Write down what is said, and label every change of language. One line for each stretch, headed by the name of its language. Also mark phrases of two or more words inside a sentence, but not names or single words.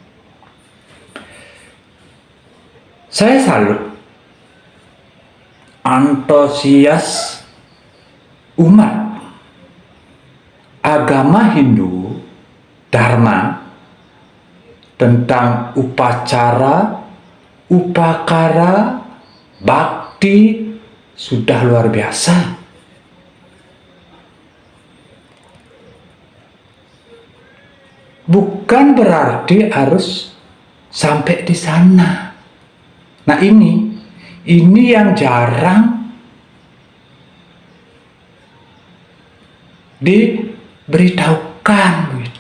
Indonesian: Saya salut antusias umat agama Hindu Dharma tentang upacara, upakara, bakti sudah luar biasa. Bukan berarti harus sampai di sana. Nah, ini yang jarang diberitahukan begitu.